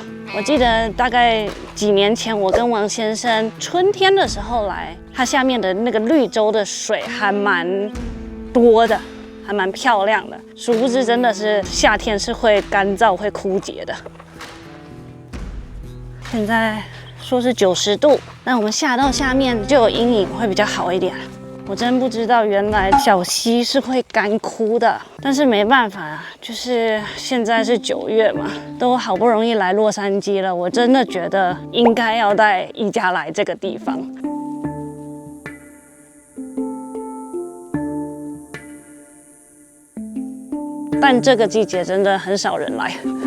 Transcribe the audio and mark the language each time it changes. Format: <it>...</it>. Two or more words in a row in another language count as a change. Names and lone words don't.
<zh>我記得大概幾年前，我跟王先生春天的時候來，它下面的那個綠洲的水還蠻多的，還蠻漂亮的。殊不知真的是夏天是會乾燥、會枯竭的。現在說是90度，那我們下到下面就有陰影，會比較好一點。我真不知道原來小溪是會乾枯的，但是沒辦法，就是現在是9月嘛，都好不容易來洛杉磯了，我真的覺得應該要帶一家來這個地方。但這個季節真的很少人來。</zh>